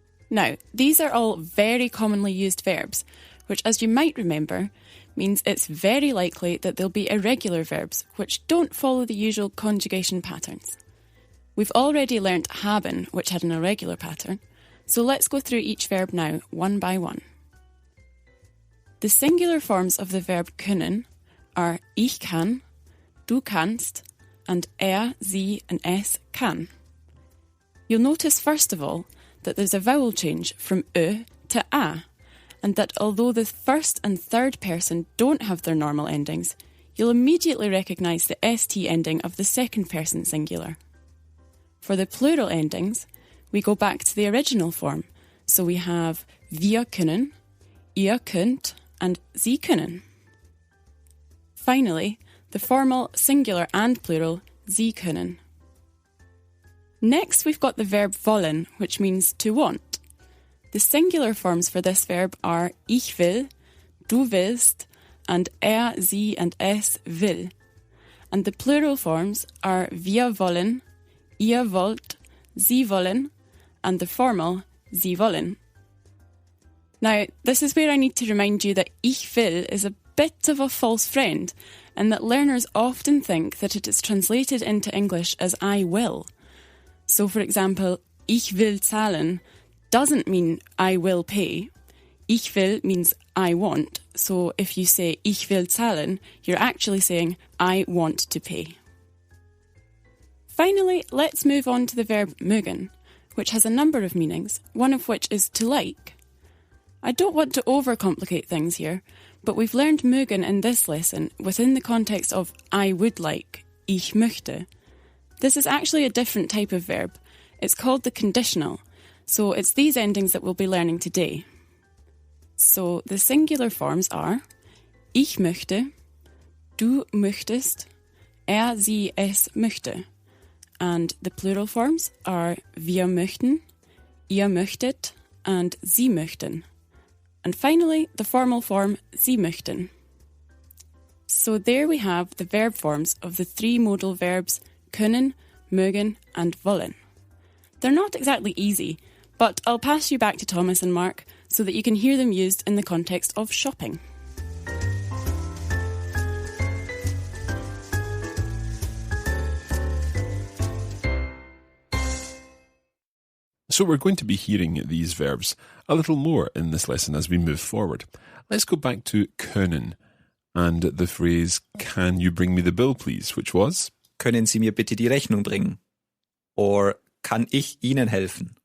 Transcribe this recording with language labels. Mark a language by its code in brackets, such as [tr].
[en] Now, these are all very commonly used verbs, which, as you might remember, means it's very likely that they'll be irregular verbs, which don't follow the usual conjugation patterns. We've already learnt haben, which had an irregular pattern, so let's go through each verb now, one by one. The singular forms of the verb können are [de] ich kann, du kannst, [en] and sie, and [de] es kann. [en] You'll notice, first of all, that there's a vowel change from to a, and that although the first and third person don't have their normal endings, you'll immediately recognise the st ending of the second person singular. For the plural endings, we go back to the original form, so we have [de] wir können, ihr könnt, [en] and [de] Sie können. [en] Finally, the formal singular and plural [de] Sie können. [en] Next, we've got the verb wollen, which means to want. The singular forms for this verb are [de] ich will, du willst, [en] and sie, and [de] es will. [en] And the plural forms are [de] wir wollen, ihr wollt, sie wollen, [en] and the formal [de] sie wollen. [en] Now, this is where I need to remind you that [de] ich will [en] is a bit of a false friend, and that learners often think that it is translated into English as I will. So, for example, [de] ich will zahlen [en] doesn't mean I will pay. [de] Ich will [en] means I want. So if you say [de] ich will zahlen, [en] you're actually saying I want to pay. Finally, let's move on to the verb mögen, which has a number of meanings, one of which is to like. I don't want to overcomplicate things here, but we've learned mögen in this lesson within the context of I would like, [de] ich möchte. [en] This is actually a different type of verb. It's called the conditional, so it's these endings that we'll be learning today. So the singular forms are [de] ich möchte, du möchtest, sie, es möchte. [en] And the plural forms are [de] wir möchten, ihr möchtet, [en] and [de] sie möchten. [en] And finally, the formal form [de] sie möchten. [en] So there we have the verb forms of the three modal verbs können, mögen, and wollen. They're not exactly easy, but I'll pass you back to Thomas and Mark so that you can hear them used in the context of shopping. So we're going to be hearing these verbs a little more in this lesson as we move forward. Let's go back to können and the phrase, can you bring me the bill please, which was? [de] Können Sie mir bitte die Rechnung bringen? Or kann ich Ihnen helfen?